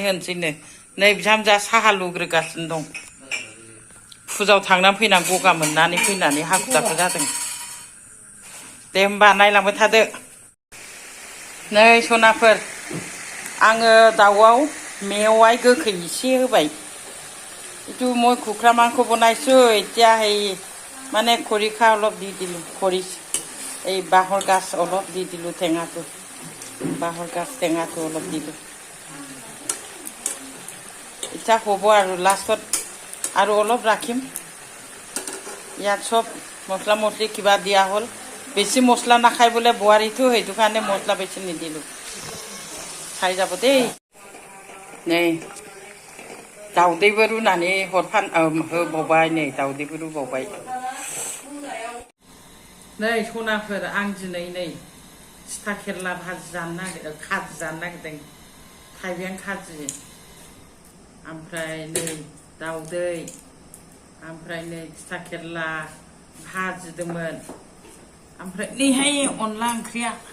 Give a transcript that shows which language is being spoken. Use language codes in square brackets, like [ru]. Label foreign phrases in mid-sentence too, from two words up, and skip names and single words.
[brx] होनोसैनो नै बिहामजोआ साहा लुग्रोगासिनो दं फुजायाव थांनानै फैनानै गगा मोननानै फैनानै हाखु दाखु जादों दे होमबा नायलांबाय थादो नै सनाफोर आङो दाउआव मेवाइ गोखै एसे होबाय [as] এইটো মই কুকুৰা মাংস বনাইছোঁ এতিয়া সেই মানে খৰিকা অলপ দি দিলোঁ এই বাঁহৰ গাজ অলপ দি দিলোঁ টেঙাটো বাঁহৰ গাজ টেঙাটো অলপ দিলোঁ এতিয়া হ'ব আৰু লাষ্টত আৰু অলপ ৰাখিম ইয়াত চব মছলা মছলি কিবা দিয়া হ'ল বেছি মছলা নাখায় বোলে বোৱাৰীটো সেইটো কাৰণে মছলা বেছি নিদিলোঁ খাই যাব দেই [brx] नै दाउदैबो रुनानै होबावबाय नै दाउदैबो रुबावबाय नै सनाफोर आं दिनै नै थिथा केरेला भाजि जानो नागिरदों खाजि जानो नागिरदों थाइबें खाजि ओमफ्राय नै दाउदै ओमफ्राय नै थिथा केरला भाजिदोंमोन ओमफ्राय नैहाय अनला ओंख्रिया